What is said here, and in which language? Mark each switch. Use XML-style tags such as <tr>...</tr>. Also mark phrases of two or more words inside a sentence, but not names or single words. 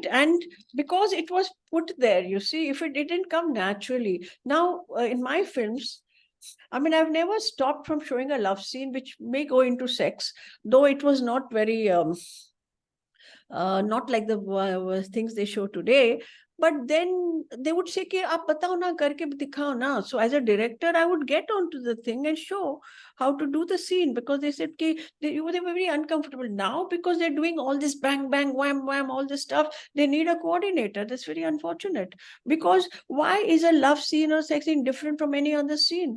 <en>And because it was put there, you see, if it didn't come naturally. Now, in my films, I mean, I've never stopped from showing a love scene which may go into sex, though it was not very, not like the things they show today. But then they would say,</en> <hi>"कि आप बताओ ना, करके दिखाओ ना."</hi> <en>So as a director, I would get onto the thing and show how to do the scene, because they said they were very uncomfortable. Now, because they're doing all this bang, bang, wham, wham, all this stuff, they need a coordinator. That's very unfortunate. Because why is a love scene or sex scene different from any other scene?</en>